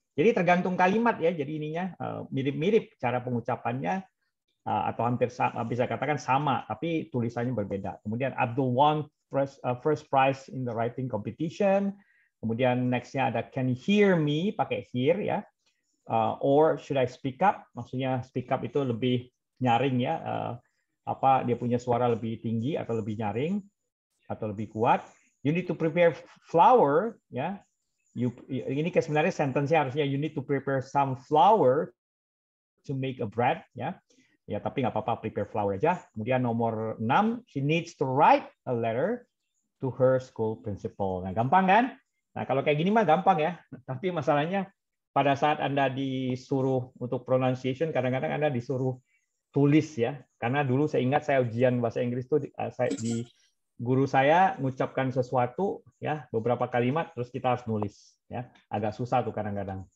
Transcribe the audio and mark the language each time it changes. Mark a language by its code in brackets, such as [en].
[id] Jadi tergantung kalimat ya, jadi ininya mirip-mirip cara pengucapannya. Atau hampir sama, bisa katakan sama, tapi tulisannya berbeda. Kemudian [en] Abdul won first prize in the writing competition. [id] Kemudian next-nya ada [en] can you hear me, [id] pakai hear ya. [en] Or should I speak up? [id] Maksudnya [en] speak up [id] itu lebih nyaring ya. Dia punya suara lebih tinggi atau lebih nyaring atau lebih kuat. [en] You need to prepare flour ya. [id] Ini sebenarnya sentence-nya harusnya [en] you need to prepare some flour to make a bread ya. [id] Ya, tapi nggak apa-apa, [en] prepare flour [id] aja. Kemudian nomor 6, [en] she needs to write a letter to her school principal. [id] Nah, gampang kan? Nah, kalau kayak gini mah gampang ya. Tapi masalahnya pada saat Anda disuruh untuk pronunciation, kadang-kadang Anda disuruh tulis ya, karena dulu saya ingat saya ujian bahasa Inggris tuh di guru saya mengucapkan sesuatu ya, beberapa kalimat terus kita harus nulis ya, agak susah tuh kadang-kadang.